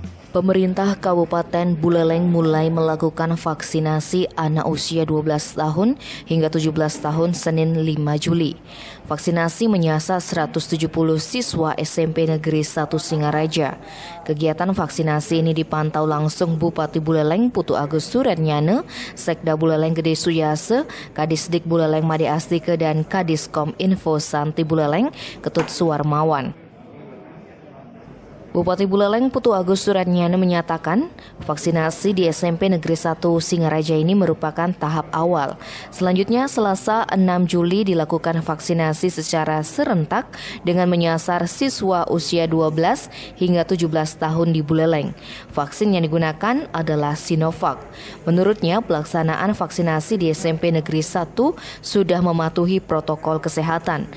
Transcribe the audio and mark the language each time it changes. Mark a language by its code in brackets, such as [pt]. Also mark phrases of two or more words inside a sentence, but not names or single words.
[id] Pemerintah Kabupaten Buleleng mulai melakukan vaksinasi anak usia 12 tahun hingga 17 tahun Senin 5 Juli. Vaksinasi menyasar 170 siswa SMP Negeri 1 Singaraja. Kegiatan vaksinasi ini dipantau langsung Bupati Buleleng Putu Agus Suretnyana, Sekda Buleleng Gede Suyase, Kadisdik Buleleng Made Astike dan Kadiskom Info Santi Buleleng Ketut Suwarmawan. Bupati Buleleng Putu Agus Suretnyana menyatakan vaksinasi di SMP Negeri 1 Singaraja ini merupakan tahap awal. Selanjutnya Selasa 6 Juli dilakukan vaksinasi secara serentak dengan menyasar siswa usia 12 hingga 17 tahun di Buleleng. Vaksin yang digunakan adalah Sinovac. Menurutnya pelaksanaan vaksinasi di SMP Negeri 1 sudah mematuhi protokol kesehatan.